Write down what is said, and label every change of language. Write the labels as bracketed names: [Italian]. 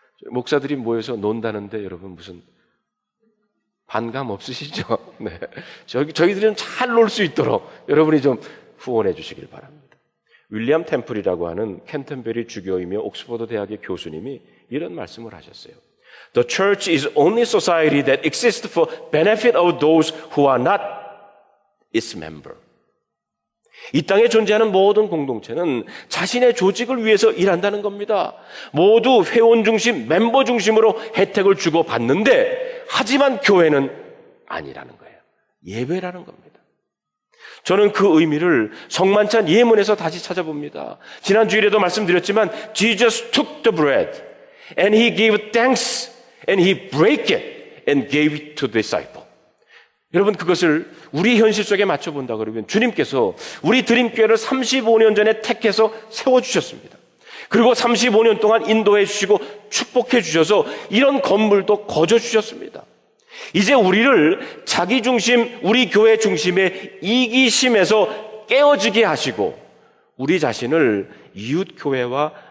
[Korean] 목사들이 모여서 논다는데 여러분 무슨 반감 없으시죠? 네. 저희들은 잘 놀 수 있도록 여러분이 좀 후원해 주시길 바랍니다. 윌리엄 템플이라고 하는 캔터베리 주교이며 옥스퍼드 대학의 교수님이 이런 말씀을 하셨어요. [English] The church is only society that exists for benefit of those who are not its member. [Korean] 이 땅에 존재하는 모든 공동체는 자신의 조직을 위해서 일한다는 겁니다. 모두 회원 중심, 멤버 중심으로 혜택을 주고 받는데 하지만 교회는 아니라는 거예요. 예배라는 겁니다. 저는 그 의미를 성만찬 예문에서 다시 찾아봅니다. 지난 주일에도 말씀드렸지만 [English] Jesus took the bread and he gave thanks and he broke it and gave it to the disciple. [Korean] 여러분, 그것을 우리 현실 속에 맞춰본다 그러면 주님께서 우리 드림교회를 35년 전에 택해서 세워주셨습니다. 그리고 35년 동안 인도해 주시고 축복해 주셔서 이런 건물도 거저 주셨습니다. 이제 우리를 자기 중심, 우리 교회 중심의 이기심에서 깨어지게 하시고 우리 자신을 이웃 교회와